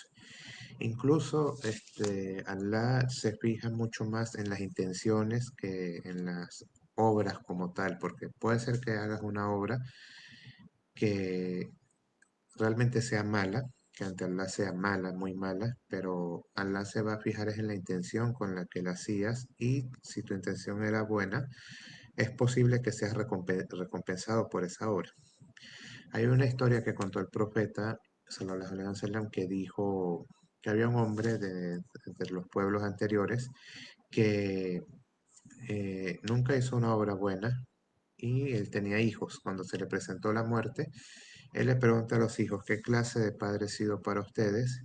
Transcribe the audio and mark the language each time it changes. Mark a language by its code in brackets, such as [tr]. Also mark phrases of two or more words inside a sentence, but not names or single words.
[es] Incluso Allah se fija mucho más en las intenciones que en las obras como tal, porque puede ser que hagas una obra que realmente sea mala, que ante Allah sea mala, muy mala, pero Allah se va a fijar es en la intención con la que la hacías, y si tu intención era buena, es posible que seas recompensado por esa obra. Hay una historia que contó el profeta [ar] صلى الله عليه وسلم, [es] que dijo que había un hombre de los pueblos anteriores que nunca hizo una obra buena, y él tenía hijos. Cuando se le presentó la muerte, él le pregunta a los hijos: ¿qué clase de padre he sido para ustedes?